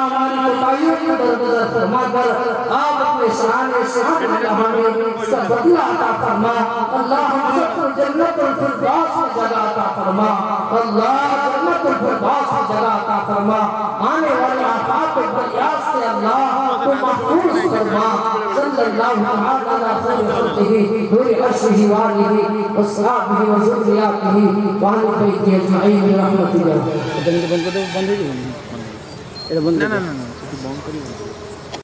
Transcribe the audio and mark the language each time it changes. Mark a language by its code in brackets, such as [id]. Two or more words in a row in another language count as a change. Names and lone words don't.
[ur] ہماری کوتاہیوں کو درگزر فرما کر آپ اپنے شان شہادت اللہ ہمیں اس کا بدلہ عطا فرما اللہ ہم سب کو جنت الفردوس میں جگہ عطا فرما اللہ جنت الفردوس میں جگہ عطا فرما آنے والے آفات و بلیات سے اللہ کو محفوظ فرما [ar] صلی اللہ علیہ وسلم نور عرشہ وآلہ وصحابہ وذریاتہ وآل بیتہ اجمعین برحمتہ اللہ [bn] এটা বন্ধ করে দেবো, বন্ধ হয়ে যাবে। এটা বন্ধ, না না না, বন্ধ করি।